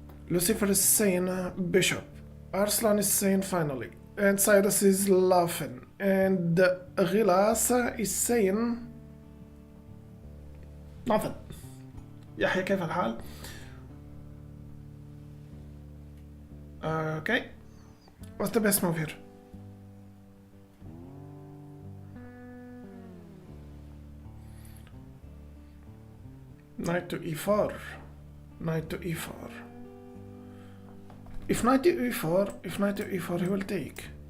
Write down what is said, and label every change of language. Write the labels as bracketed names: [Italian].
[English] Lucifer is saying bishop. Arslan is saying finally. And Cyrus is laughing. And Ghilas is saying nothing. [Arabic] يحيى كيف الحال؟ Okay. [English] What's the best move here? Knight to e4. Knight to e4. If knight to e4, he will take.